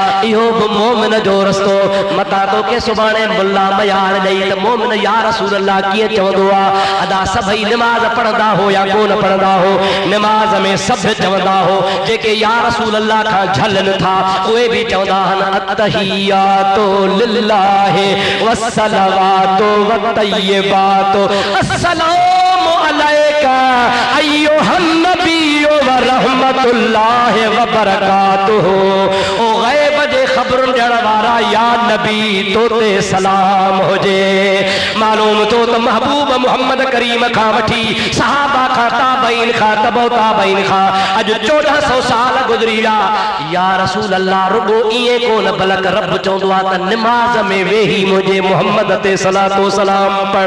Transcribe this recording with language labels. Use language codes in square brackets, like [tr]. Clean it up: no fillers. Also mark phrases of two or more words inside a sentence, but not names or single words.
[sd] इहो बि मोमिन जो रस्तो। मता तो के सुभाणे मुल्ला बयान ॾेई त मोमिन [ar] يا رسول الله [sd] कीअं चवंदो आहे? अदा सभई निमाज़ पढ़ंदा हो या कोन पढ़ंदा हो? निमाज़ में सभु चवंदा हो, जेके [ar] يا رسول الله [sd] खां झलनि था उहे बि चवंदा आहिनि [ar] التحيات لله والصلوات والطيبات السلام عليك أيها النبي ورحمة الله وبركاته. [sd] ओ गैब जे ख़बरुनि ॾियण वारा या नबी तो ते सलाम हुजे। मालूम तो त महबूब मोहम्मद करीम खां वठी सहाबा खां ताबईन खां तबो ताबईन खां अॼु 1400 साल गुज़री विया। [ar] يا رسول الله [sd] रुगो ईअं कोन बल्क रब चवंदो आहे त निमाज़ में वेही मुंहिंजे मोहम्मद ते सलातो सलाम पढ़।